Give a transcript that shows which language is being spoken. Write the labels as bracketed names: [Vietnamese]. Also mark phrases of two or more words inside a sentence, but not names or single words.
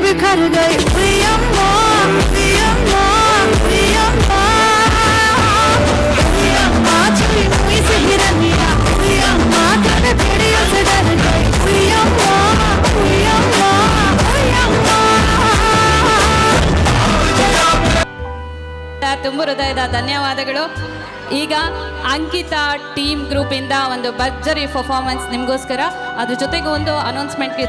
[Hindi] डर गई हुई अम्मा छुई हुई से हिरनिया हुई अम्मा तेरे भेड़ियों से डर गई हुई अम्मा [Kannada] ತುಂಬ ಹೃದಯದ ಧನ್ಯವಾದಗಳು. ಈಗ ಅಂಕಿತಾ ಟೀಮ್ ಗ್ರೂಪಿಂದ ಒಂದು ಭರ್ಜರಿ ಪರ್ಫಾರ್ಮೆನ್ಸ್ ನಿಮಗೋಸ್ಕರ. ಅದ್ರ ಜೊತೆಗೆ ಒಂದು ಅನೌನ್ಸ್ಮೆಂಟ್ ಇದೆ.